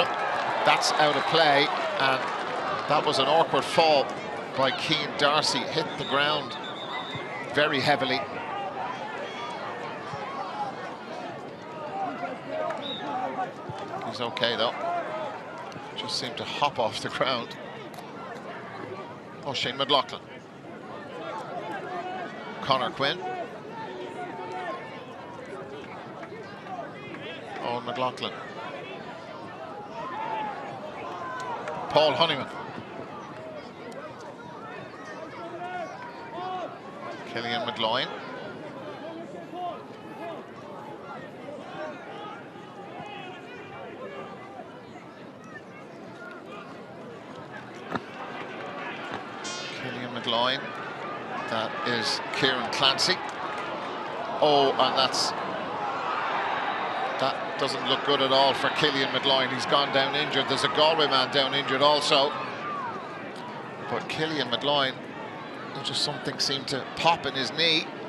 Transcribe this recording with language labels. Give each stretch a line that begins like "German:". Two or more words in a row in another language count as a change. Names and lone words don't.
English: That's out of play, and that was an awkward fall by Keane Darcy. Hit the ground very heavily. He's okay though. Just seemed to hop off the ground. Oisín McLaughlin. Conor Quinn. Owen McLaughlin. Paul Honeyman. Cillian McLoin. Cillian McLoin. That is Kieran Clancy. Oh, and that doesn't look good at all for Cillian McLoin. He's gone down injured. There's a Galway man down injured also. But Cillian McLoin, just something seemed to pop in his knee.